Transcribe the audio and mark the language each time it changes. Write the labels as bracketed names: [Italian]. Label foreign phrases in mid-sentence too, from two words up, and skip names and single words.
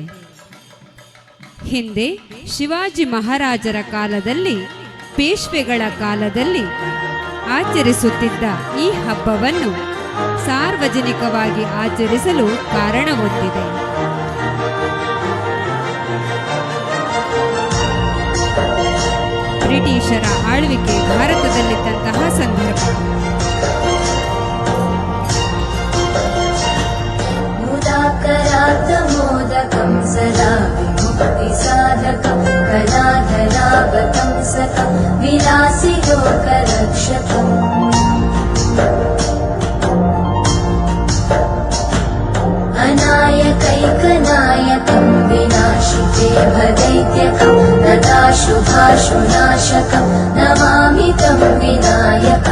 [Kannada] ಹಿಂದೆ ಶಿವಾಜಿ ಮಹಾರಾಜರ ಕಾಲದಲ್ಲಿ, ಪೇಶ್ವೆಗಳ ಕಾಲದಲ್ಲಿ ಆಚರಿಸುತ್ತಿದ್ದ ಈ ಹಬ್ಬವನ್ನು ಸಾರ್ವಜನಿಕವಾಗಿ ಆಚರಿಸಲು ಕಾರಣವೊಂದಿದೆ. ಬ್ರಿಟಿಷರ ಆಳ್ವಿಕೆ ಭಾರತದಲ್ಲಿದ್ದಂತಹ ಸಂದರ್ಭ. [Sanskrit] मोदकं सदा विमुक्तिसाधकं कलाधरागतं सकं विलासिलोकरक्षकम् अनायकैकनायकं विनाशिते भदैत्यकं तदा शुभाशुनाशकं नमामि तं विनायकम्